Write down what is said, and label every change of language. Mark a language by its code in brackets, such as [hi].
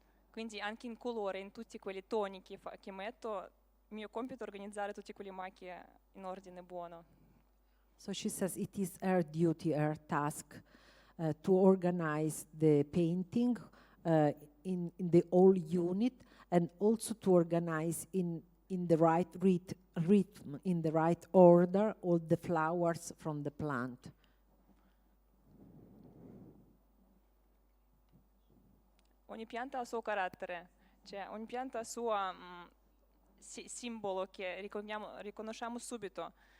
[it] Quindi anche in colore, in tutti quei toni che metto, il mio compito è organizzare tutte quelle macchie in ordine buono. [en] So she says it is her duty, her task, to organize the painting in the whole unit, and also to organize in the right rhythm, in the right order, all the flowers from the plant. [it] Ogni pianta ha il suo carattere, cioè ogni pianta ha il suo simbolo che riconosciamo subito.